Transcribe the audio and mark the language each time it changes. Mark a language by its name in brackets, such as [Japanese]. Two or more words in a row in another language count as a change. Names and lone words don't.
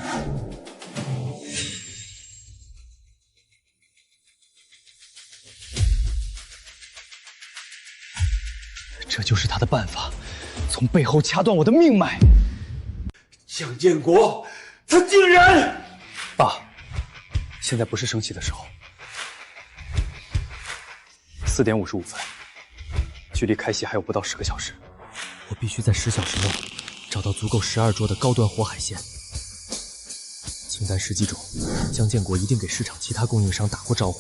[Chinese] 這就是他的辦法，從背後掐斷我的命脈。江建國，他竟然…… 爸，現在不是生氣的時候。4點55分，距離開席還有不到10個小時。我必須在10小時內找到足夠12桌的高端活海鮮。清單事跡中，江建國一定給市場其他供應商打過招呼了。